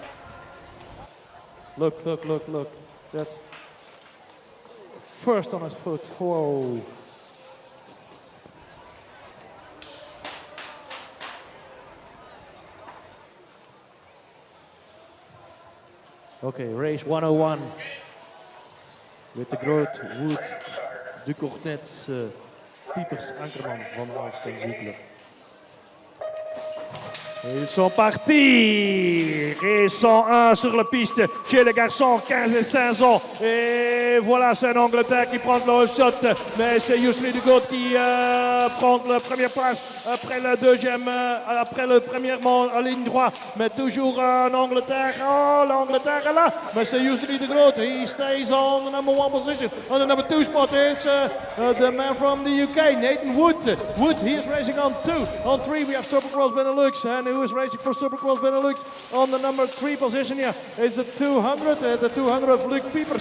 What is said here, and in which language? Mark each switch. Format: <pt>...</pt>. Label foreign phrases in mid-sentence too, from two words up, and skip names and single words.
<en>Look. That's first on his foot. Whoa. Okay, race 101. With de Groot, Wood, De Cournets, Piepers, Ankerman, Van Alst en Ziegler.</en> <fr>Ils sont partis. Et 101 sur la piste chez les garçons 15 et 15 ans. Et voilà, c'est l'Angleterre qui prend le shot. Mais c'est Usain Bolt qui prend la première place après le deuxième, après le premier en ligne droite. Mais toujours en Angleterre. Oh, l'Angleterre est là. Mais c'est Usain Bolt.</fr> <en>He stays on the number 1 position. On the number 2 spot is the man from the UK, Nathan Wood. Wood, he is racing on 2. On 3 we have Supercross Benelux, and who is racing for Supercross Benelux on the number 3 position here. It's a 200, the 200 of Luc Piepers.</en>